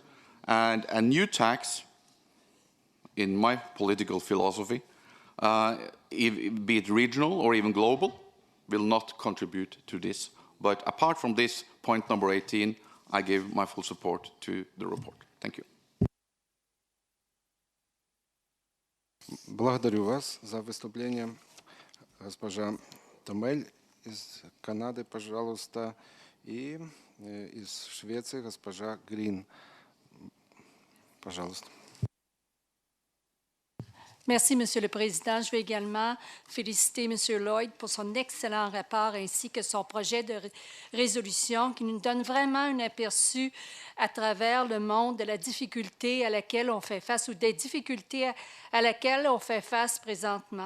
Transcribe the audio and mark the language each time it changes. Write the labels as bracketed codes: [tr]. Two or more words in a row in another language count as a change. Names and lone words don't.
[en] And a new tax, in my political philosophy, be it regional or even global, will not contribute to this. But apart from this, point number 18, I give my full support to the report. Thank you. [ru] Благодарю вас за выступление. Госпожа Томель из Канады, пожалуйста, и из Швеции госпожа Грин. Пожалуйста. [fr] Merci, Monsieur le Président. Je veux également féliciter Monsieur Lloyd pour son excellent rapport ainsi que son projet de résolution qui nous donne vraiment un aperçu à travers le monde de la difficulté à laquelle on fait face ou des difficultés à laquelle on fait face présentement.